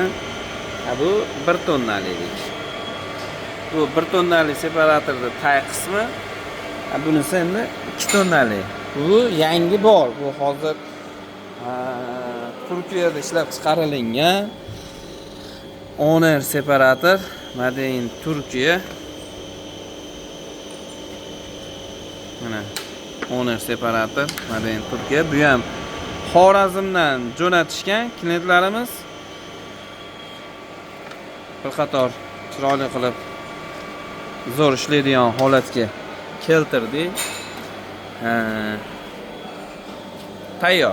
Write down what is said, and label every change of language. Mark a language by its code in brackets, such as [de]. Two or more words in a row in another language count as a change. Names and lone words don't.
[uz] Bu 1 tonnalik. Bu 1 tonnalik separatorning tay qismi. Bunisi endi 2 tonnalik. Bu yangi bor. Bu hozir Turkiyada ishlab chiqarilgan Oner separator, [en] made in Turkiya. [uz] Mana Oner separator, [en] made in Turkiya. [uz] Bu ham Xorazmdan jo'natishgan klientlarimiz. Bir qator chiroyli qilib zo'r ishlaydigan holatga keltirdik. Tayyor.